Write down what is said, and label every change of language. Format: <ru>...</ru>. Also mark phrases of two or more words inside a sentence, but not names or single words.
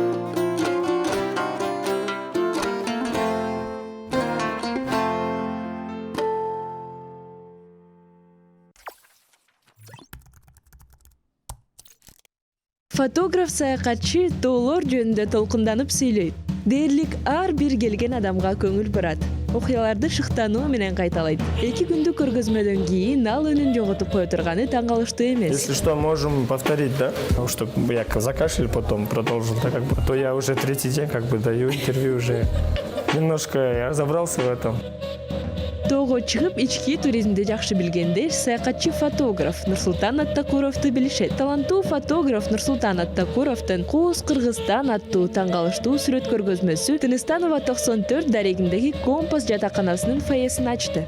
<ky>Фотограф саякатчы тоолор жөнүндө толкунданып сүйлөйт. Дээрлик ар бир келген адамга көңүл бурат. Окуяларды шыктануу менен кайталайт. 2 күндүк көргөзмөдөн кийин ал үнүн жоготуп кое турганы таң калыштуу эмес.</ky> <ru>Если что, можем повторить, да? Потому что я закашлял, потом продолжил, да, как бы. То я уже 3-й день как бы даю интервью уже. Немножко я разобрался в этом.</ru> <ky>Тоого чыгып ички туризмди жакшы билгендер саякатчы фотограф Нурсултан Аттакуровду билишет. Таланттуу фотограф Нурсултан Аттакуровдун Кооз Кыргызстан аттуу таң калыштуу сүрөт көргөзмөсү Тыныстанова 94 дарегиндеги Компас жатаканасынын фойесин ачты.</ky>